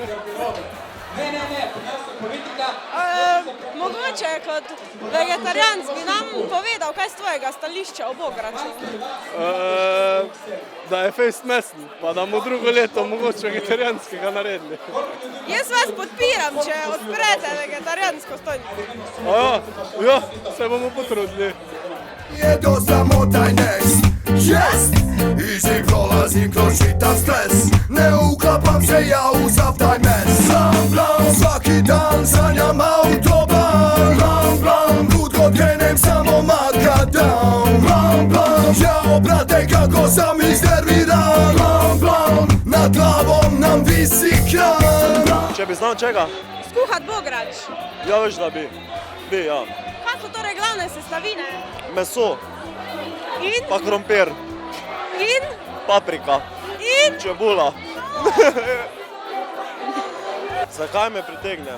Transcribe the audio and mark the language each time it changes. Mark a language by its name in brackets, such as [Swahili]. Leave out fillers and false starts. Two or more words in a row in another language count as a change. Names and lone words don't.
[Slovenian] Mogoče kot vegetarijanc bi nam povedal, kaj z tvojega stališča o bograču. Da je fejst mesen, pa da bomo drugo leto mogoče vegetarijanskega naredili. Jaz vas podpiram, če odprete vegetarijansko stojnico. Ja, se bomo potrudili. [Serbian] Jedo samo taj next, jest! Easy prolazim kroz čitav stres. Ne uklapam se ja u sav taj mes. Blam, blam, svaki dan sanjam autoban. Blam, blam, kud god krenem samo makadam. Blam, blam, jao brate kako sam iznerviran. Blam, blam, nad glavom nam visi kran. [Slovenian] Če bi znal čega? Skuhat bograč. Ja, veš da bi. Ja. Kaj so torej glavne sestavine? Meso, In? pa krompir, In? paprika, In? čebula. Zakaj me pritegne?